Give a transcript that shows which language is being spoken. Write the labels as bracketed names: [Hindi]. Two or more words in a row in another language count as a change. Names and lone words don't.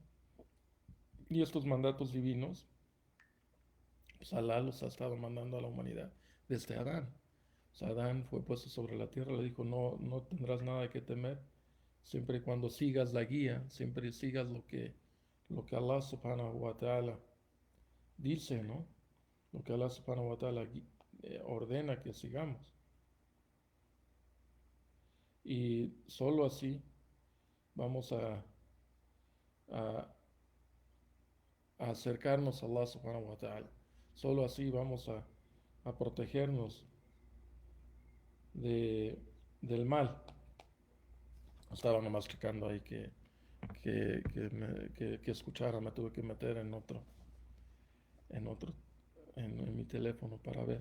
[Spanish] Y estos mandatos divinos, pues Alá los ha estado mandando a la humanidad desde Adán. O sea, Adán fue puesto sobre la tierra, le dijo, no, no tendrás nada que temer, siempre y cuando sigas la guía, siempre sigas lo que [Arabic] الله سبحانه وتعالى [Spanish] dice, ¿no? Lo que [Arabic] الله سبحانه وتعالى [Spanish] ordena que sigamos. Y solo así vamos a, a acercarnos a [Arabic] الله سبحانه وتعالى. [Spanish] Solo así vamos a protegernos de, del mal. Estaba nomás checando ahí que escuchara, me tuve que meter en otro, en mi teléfono para ver.